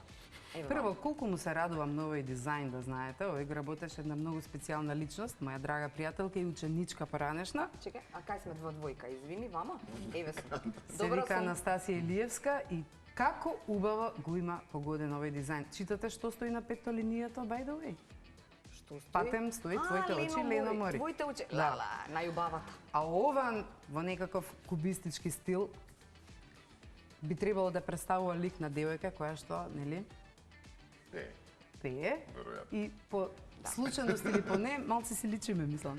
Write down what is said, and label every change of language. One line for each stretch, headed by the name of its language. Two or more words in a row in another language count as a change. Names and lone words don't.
Macedonian: Прво, колку му се радувам на овој дизајн, да знаете. Овој го работеше една многу специјална личност, моја драга пријателка и ученичка поранешна. Чекај, а кај сме во двојка, извини, вама? Еве сум. Се вика Анастасија Илиевска и како убаво го има погоден овој дизајн. Читате што стои на петто линијата,
English: by the way?
Macedonian: Што стои? Патем стои твоите очи, Лено Мори. Твоите очи, Да. најубавата. А ова во некаков кубистички стил би требало да представува лик на девојка која што, нели, пее Веројатно. и по случајност или по не, малце си личиме, мислам.